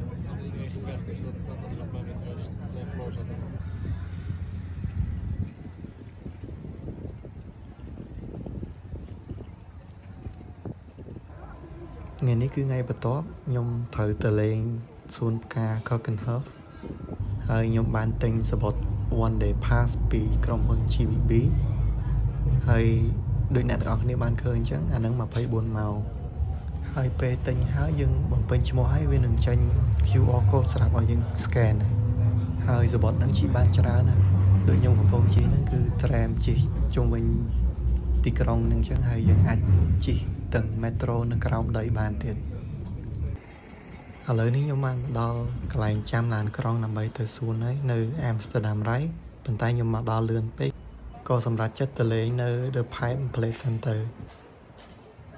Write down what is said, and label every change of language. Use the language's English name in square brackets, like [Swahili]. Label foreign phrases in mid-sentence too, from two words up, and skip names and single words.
[Dutch] Dat iedereen ging weg, dus dat nog maar met rust. Alleen floor zat er. [Khmer] ថ្ងៃនេះគឺថ្ងៃបន្ទាប់ខ្ញុំត្រូវទៅលេងសួនផ្កា Keukenhof ហើយខ្ញុំបានទិញសំបុត្រ [English] one day pass [Khmer] ពីក្រុមហ៊ុន GVB ហើយដូចអ្នកទាំងអស់គ្នាបានឃើញអញ្ចឹងអានឹង24ម៉ោងហើយពេលទិញហើយយើងបំពេញឈ្មោះហើយ វានឹងចេញ QR code ស្រាប់ឲ្យយើង scan ហើយសំបុត្រនឹងជិះបានច្រើនណាស់ដូចខ្ញុំកំពុងជិះហ្នឹងគឺ tram ជិះជុំវិញទីក្រុងហ្នឹងអញ្ចឹងហើយយើងអាចជិះទាំង metro នៅក្រោមដីបានទៀតឥឡូវនេះខ្ញុំបានដល់កន្លែងចាំឡានក្រុងដើម្បីទៅសួនហើយនៅ Amsterdam Rai ប៉ុន្តែខ្ញុំមកដល់លឿនពេកក៏សម្រាប់ចិត្តទៅលេងនៅ The Pipe Place Center